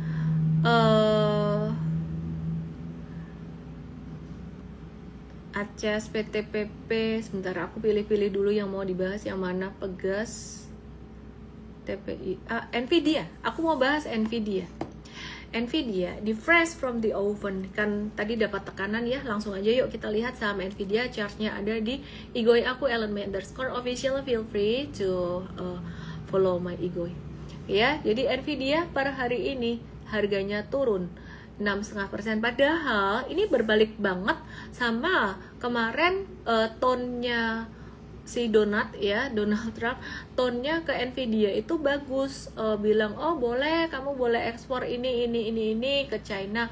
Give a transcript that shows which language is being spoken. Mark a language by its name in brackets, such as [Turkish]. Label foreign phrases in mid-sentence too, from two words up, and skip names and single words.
[Indonesian] Acas, PTPP, sebentar aku pilih-pilih dulu yang mau dibahas yang mana. Pegas, TPI, Nvidia. Aku mau bahas Nvidia. Nvidia di [English] fresh from the oven, [Indonesian] kan tadi dapat tekanan ya. Langsung aja yuk kita lihat saham Nvidia. Chartnya ada di Igoi aku, ellen_official. [English] Feel free to follow my Igoi ya. [Indonesian] Jadi Nvidia per hari ini harganya turun 6,5%, padahal ini berbalik banget sama kemarin tonnya si Donald Trump. Tonnya ke Nvidia itu bagus, bilang oh boleh, kamu boleh ekspor ini ke China.